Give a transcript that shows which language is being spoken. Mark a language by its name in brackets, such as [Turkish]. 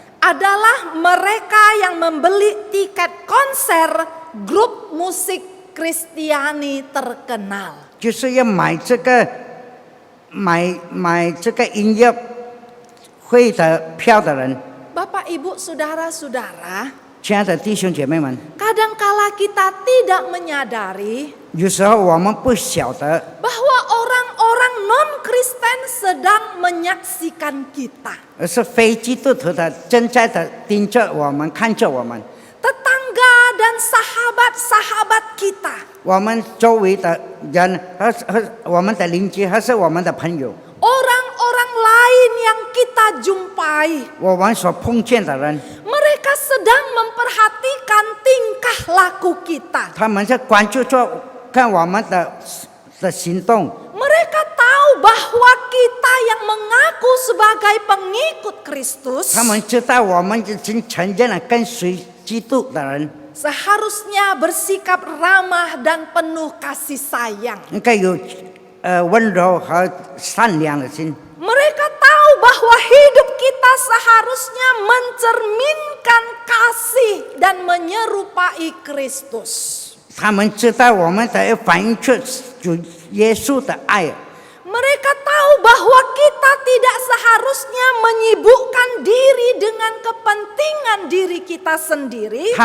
[Indonesian] adalah mereka yang membeli tiket konser grup musik Kristiani terkenal. [Chinese] 就是要买这个音乐会的票的人。 [Indonesian] Bapak, Ibu, Saudara-saudara, [Chinese] 亲爱的弟兄姐妹们， [Indonesian] kadangkala kita tidak menyadari [Chinese] 有时候我们不晓得， [Indonesian] bahwa orang-orang non-Kristen sedang menyaksikan kita. [Chinese] 而是非基督徒的正在的盯着我们，看着我们。 [Indonesian] Tetangga dan sahabat-sahabat kita. [Chinese] 我们周围的人和我们的邻居，还是我们的朋友， [Indonesian] Orang-orang lain yang kita jumpai. [Chinese] 我们所碰见的人， [Indonesian] Mereka sedang memperhatikan tingkah laku kita. [Chinese] 他们在关注着看我们的行动。 [Indonesian] Mereka tahu bahwa kita yang mengaku sebagai pengikut Kristus [Chinese] 他们知道我们已经承认了跟随基督的人， [Indonesian] seharusnya bersikap ramah dan penuh kasih sayang. [Chinese] 应该有温柔和善良的心。 [Indonesian] Mereka tahu bahwa hidup kita seharusnya mencerminkan kasih dan menyerupai Kristus. [Chinese] 他们知道我们得反映出主耶稣的爱。 [Indonesian] Mereka tahu bahwa kita tidak seharusnya menyibukkan diri dengan kepentingan diri kita sendiri.